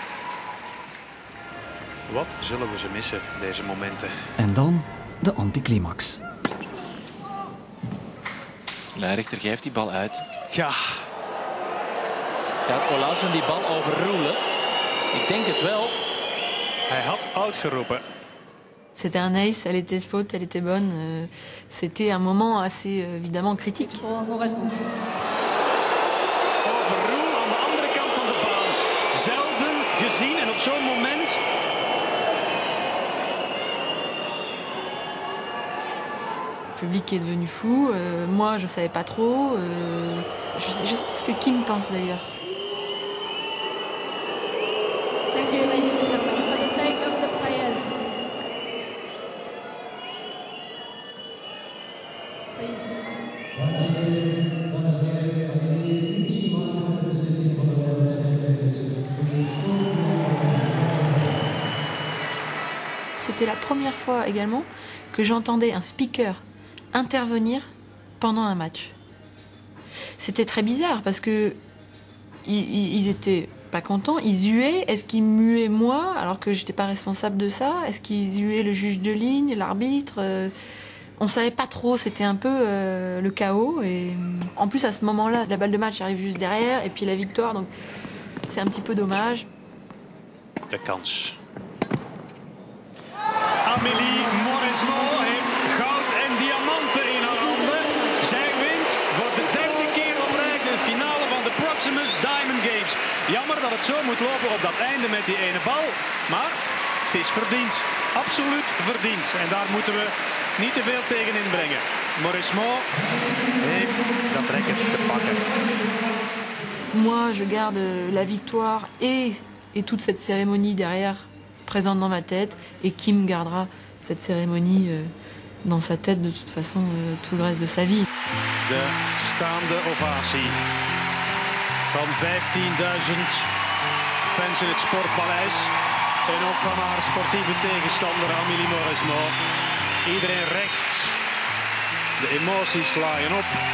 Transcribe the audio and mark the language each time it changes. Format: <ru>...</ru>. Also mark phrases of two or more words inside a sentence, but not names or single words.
<nl>Wat zullen we ze missen, deze momenten? En dan de anticlimax. Lijnrechter geeft die bal uit. Tja. Gaat Olausson die bal overroelen? Ik denk het wel. Hij had uitgeroepen.</nl> <fr>C'était un ace, elle était faute, elle était bonne. C'était un moment assez évidemment critique.</fr> <nl>Overroel aan de andere kant van de baan. Zelden gezien en op zo'n moment.</nl> <fr>Le public est devenu fou. Moi, je savais pas trop. Je sais pas ce que Kim pense d'ailleurs.</fr> <en>Thank you, ladies and gentlemen, for the sake of the players. Please.</en> <fr>C'était la première fois également que j'entendais un speaker intervenir pendant un match. C'était très bizarre parce que ils étaient pas contents, ils huaient. Est-ce qu'ils muaient moi alors que j'étais pas responsable de ça? Est-ce qu'ils huaient le juge de ligne, l'arbitre? On savait pas trop, c'était un peu le chaos. Et en plus à ce moment-là, la balle de match arrive juste derrière et puis la victoire, donc c'est un petit peu dommage.</fr> <nl>De kans. Amélie Mauresmo heeft goud en diamanten in haar handen. Zij wint voor de derde keer op rij de finale van de Proximus Diamond Games. Jammer dat het zo moet lopen op dat einde met die ene bal. Maar het is verdiend. Absoluut verdiend. En daar moeten we niet te veel tegen inbrengen. Mauresmo heeft dat racket te pakken.</nl> <fr>Moi, je garde la victoire et toute cette cérémonie derrière présente dans ma tête, et Kim gardera cette cérémonie dans sa tête de toute façon tout le reste de sa vie.</fr> <nl>De staande ovatie van 15.000 fans in het Sportpaleis en ook van haar sportieve tegenstander Amélie Mauresmo. Iedereen recht. De emoties laaien op.</nl>